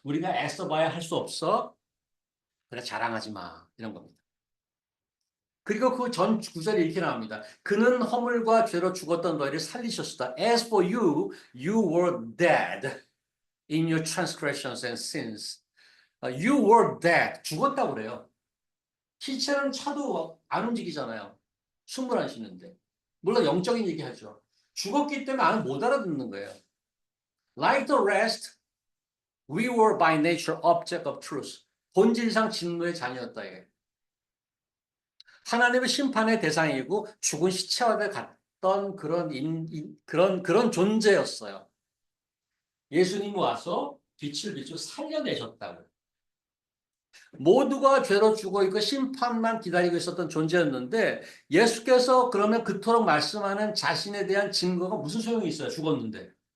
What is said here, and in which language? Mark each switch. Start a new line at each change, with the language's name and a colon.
Korean: 우리가 애써봐야 할 수 없어. 그래 자랑하지 마. 이런 겁니다. 그리고 그 전 구절이 이렇게 나옵니다. 그는 허물과 죄로 죽었던 너희를 살리셨다.
English: As for you, you were dead in your transgressions and sins. You were dead.
Korean: 죽었다고 그래요. 시체는 차도 안 움직이잖아요. 숨을 안 쉬는데. 물론 영적인 얘기하죠. 죽었기 때문에 못 알아듣는 거예요.
English: Like the rest, we were by nature object of truth.
Korean: 본질상 진노의 자녀였다. 이게. 하나님의 심판의 대상이고 죽은 시체와 같던 그런 존재였어요. 예수님이 와서 빛을 비추고 살려내셨다고. 모두가 죄로 죽어 있고 심판만 기다리고 있었던 존재였는데 예수께서 그러면 그토록 말씀하는 자신에 대한 증거가 무슨 소용이 있어요? 죽었는데.